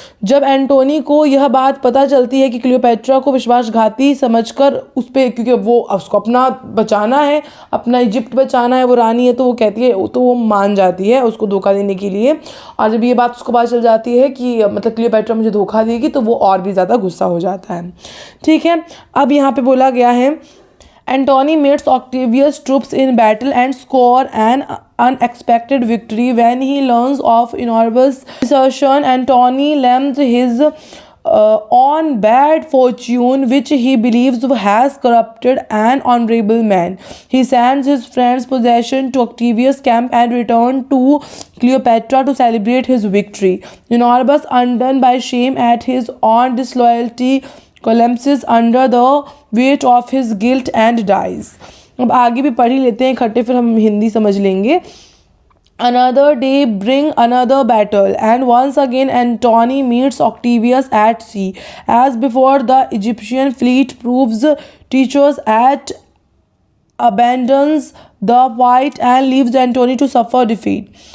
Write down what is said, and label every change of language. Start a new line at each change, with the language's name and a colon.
Hindi: जब एंटोनी को यह बात पता चलती है कि क्लियोपेट्रा को विश्वासघाती समझकर उस पर, क्योंकि वो उसको अपना बचाना है, अपना इजिप्ट बचाना है, वो रानी है, तो वो कहती है, तो वो मान जाती है उसको धोखा देने के लिए. और जब ये बात उसको पता चल जाती है कि मतलब क्लियोपेट्रा मुझे धोखा देगी, तो वो और भी ज़्यादा गुस्सा हो जाता है. ठीक है, अब यहाँ पे बोला गया है,
English: Antony meets Octavius' troops in battle and score an unexpected victory. When he learns of Enobus' desertion, Antony laments his on bad fortune, which he believes has corrupted an honorable man. He sends his friend's possession to Octavius' camp and returns to Cleopatra to celebrate his victory. Enobus, undone by shame at his own disloyalty, collapses under the weight of his guilt and dies.
Hindi: अब आगे भी पढ़ ही लेते हैं इकट्ठे, फिर हम हिंदी समझ लेंगे.
English: Another day bring another battle, and once again Antony meets Octavius at sea. As before, the Egyptian fleet proves treacherous and abandons the fight and leaves Antony to suffer defeat.